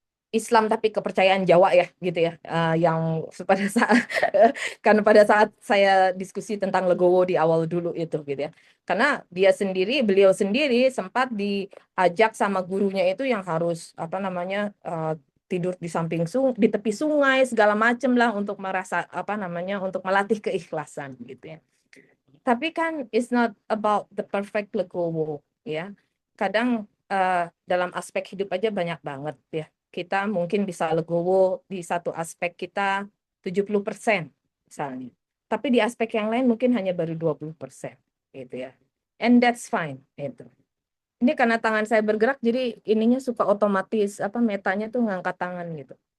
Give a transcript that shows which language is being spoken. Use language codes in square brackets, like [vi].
[id] Islam tapi kepercayaan Jawa ya gitu ya, yang pada saat karena pada saat saya diskusi tentang Legowo di awal dulu itu gitu ya, karena beliau sendiri sempat diajak sama gurunya itu yang harus apa namanya tidur di samping di tepi sungai segala macam lah untuk merasa apa namanya untuk melatih keikhlasan gitu ya. Tapi kan [en] it's not about the perfect Legowo ya. [id] Kadang dalam aspek hidup aja banyak banget ya. Kita mungkin bisa legowo di satu aspek kita 70% misalnya. Tapi di aspek yang lain mungkin hanya baru 20% gitu ya. [en] And that's fine [id] itu. Ini karena tangan saya bergerak jadi ininya suka otomatis apa metanya tuh ngangkat tangan gitu.